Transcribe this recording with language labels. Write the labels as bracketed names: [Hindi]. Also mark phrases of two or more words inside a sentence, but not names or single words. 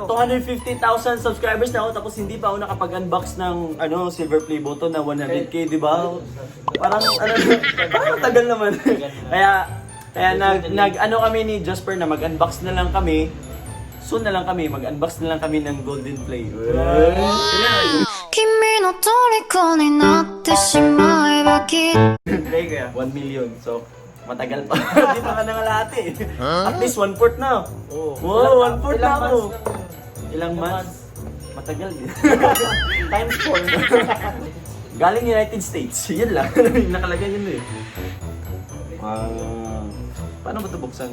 [Filipino] 250,000 subscribers na ako tapos hindi pa ako nakapag-unbox ng silver play button na 100k, di ba? Parang parang tagal naman. kaya kami ni Jasper na mag-unbox na lang kami. Soon na lang kami, mag-unbox na lang kami ng golden play. [Japanese] 君の虜になってしまえばきっと [Filipino] Play kaya 1 million. So, matagal pa. Hindi pa ka nangalati. [English] At least [Filipino] 1/4 na. Wow, 1/4 na ako. Ilang months? Matagal din. times 4. Galing United States. Yun lang. Nakalagay yun eh. Paano ba ito buksan?